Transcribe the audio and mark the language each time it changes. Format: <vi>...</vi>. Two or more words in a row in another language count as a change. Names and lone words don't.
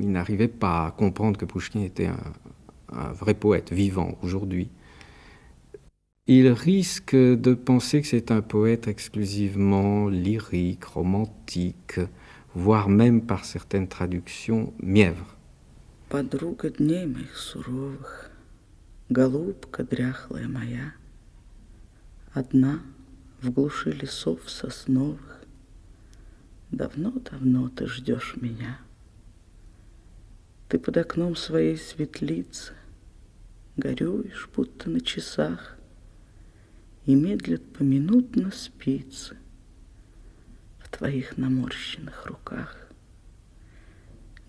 <fr>Il n'arrivait pas à comprendre que Pouchkine était un vrai poète vivant aujourd'hui. Il risque de penser que c'est un poète exclusivement lyrique, romantique, voire même par certaines traductions mièvre.</fr> <ru>Подруга дней моих суровых, голубка дряхлая моя, одна в глуши лесов сосновых, давно-давно ты ждешь меня. Ты под окном своей светлицы горюешь, будто на часах, и медлят поминутно спицы в твоих наморщенных руках.</ru>